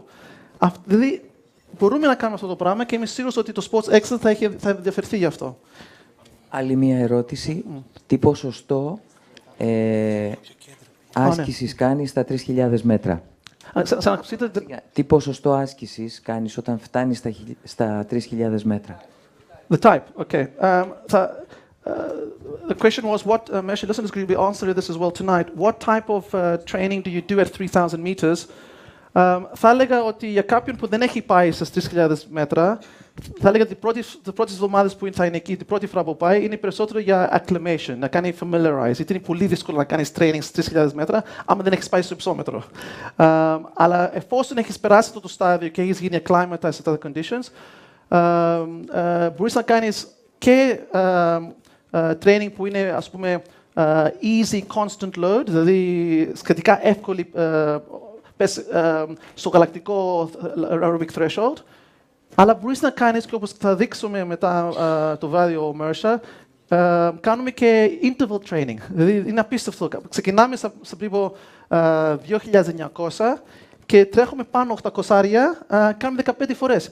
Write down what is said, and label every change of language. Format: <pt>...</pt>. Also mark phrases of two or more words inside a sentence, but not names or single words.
<el>Δηλαδή, μπορούμε να κάνουμε αυτό το πράγμα και είμαι σίγουρος ότι το Sports Exellence θα ενδιαφερθεί γι' αυτό. Άλλη μία ερώτηση. Τι ποσοστό άσκησης κάνεις στα 3.000 μέτρα? Τι ποσοστό άσκησης κάνεις όταν φτάνεις στα 3.000 μέτρα?</el> <en>The type, okay. The question was, Messi, listeners will be answering this as well tonight. What type of training do you do at 3,000 meters?</en> <el>Θα έλεγα ότι για κάποιον που δεν έχει πάει στις 3.000 μέτρα, θα έλεγα ότι τις πρώτες εβδομάδες που θα είναι εκεί, την πρώτη φορά που πάει, είναι περισσότερο για acclimation, να κάνει familiarize. Γιατί είναι πολύ δύσκολο να κάνεις training στις 3.000 μέτρα, άμα δεν έχεις πάει στο υψόμετρο. Αλλά εφόσον έχεις περάσει αυτό το στάδιο και έχεις γίνει acclimatized σε</el> <en>other conditions,</en> <el>μπορείς να κάνεις και training που είναι, ας πούμε,</el> <en>easy constant load,</en> <el>δηλαδή σχετικά εύκολη στο γαλακτικό</el> <en>aerobic threshold,</en> <el>αλλά μπορείς να κάνεις και όπως θα δείξουμε μετά το βάδιο Mercer, κάνουμε και</el> <en>interval training.</en> <el>Δηλαδή είναι απίστευτο. Ξεκινάμε στα περίπου 2.900 και τρέχουμε πάνω 800, κάνουμε 15 φορές.</el>